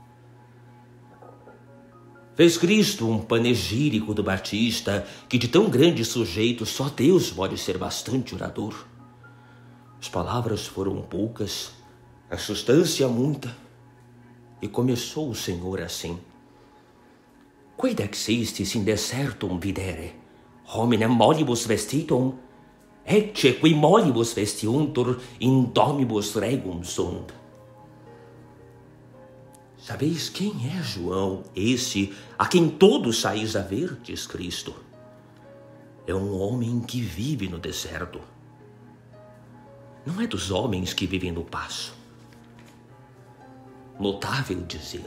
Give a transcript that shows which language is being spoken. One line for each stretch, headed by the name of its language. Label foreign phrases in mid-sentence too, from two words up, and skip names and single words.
Portuguese: Fez Cristo um panegírico do Batista que de tão grande sujeito só Deus pode ser bastante orador. As palavras foram poucas, a substância muita, e começou o Senhor assim:
Latin: Quid existis in desertum videre, hominem molibus vestitum, ecce qui molibus vestiuntur in domibus regum sunt.
Portuguese: Sabeis quem é João, esse a quem todos saís a ver, diz Cristo? É um homem que vive no deserto. Não é dos homens que vivem no paço. Notável dizer.